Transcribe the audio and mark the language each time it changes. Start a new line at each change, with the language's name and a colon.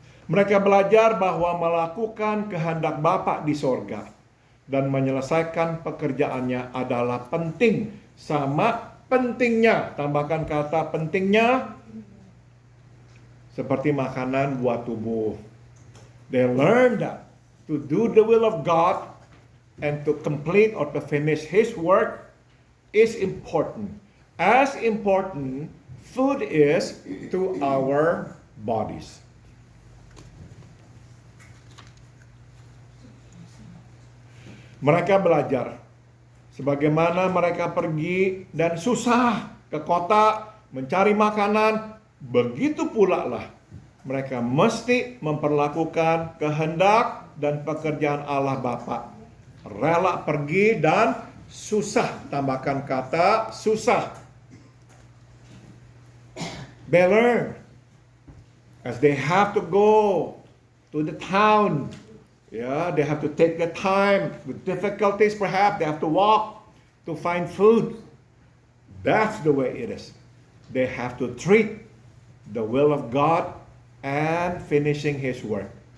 Indonesian: Mereka belajar bahwa melakukan kehendak Bapa di sorga dan menyelesaikan pekerjaannya adalah penting. Sama pentingnya, tambahkan kata pentingnya, seperti makanan buat tubuh.
English: They learn that to do the will of God and to complete or to finish His work is important. As important, food is to our bodies.
Indonesian: Mereka belajar sebagaimana mereka pergi dan susah ke kota mencari makanan, begitu pula lah mereka mesti memperlakukan kehendak dan pekerjaan Allah Bapa. Rela pergi dan susah, tambahkan kata susah.
English: They learn as they have to go to the town. They have to take the time with difficulties perhaps. They have to walk to find food. That's the way it is. They have to treat the will of God and finishing His work.